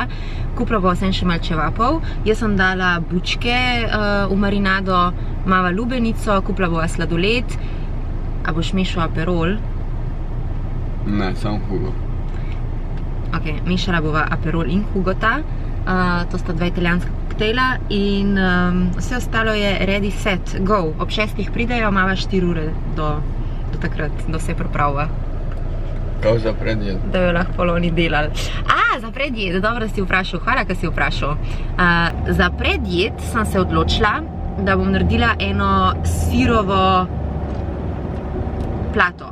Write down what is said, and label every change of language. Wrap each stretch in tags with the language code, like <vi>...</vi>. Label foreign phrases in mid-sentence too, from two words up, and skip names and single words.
<sl>Kupila bova sem še malo čevapov. Jaz sem dala bučke v marinado, mava lubenico, kupila bova sladoled. A boš mešal Aperol? Ne, samo Hugo. Ok, mešala bova Aperol in Hugota. To sta dva italijanska koktejla in vse ostalo je</sl> <en>ready, set, go.</en> <sl>Ob 6 pridejo, mava 4 ure do takrat, da vse pripravila. Kaj za predjed? Da jo lahko poloni delali. Za predjed, dobro si vprašal, hvala, ka si vprašal. Za predjed sem se odločila, da bom naredila eno sirovo plato.</sl>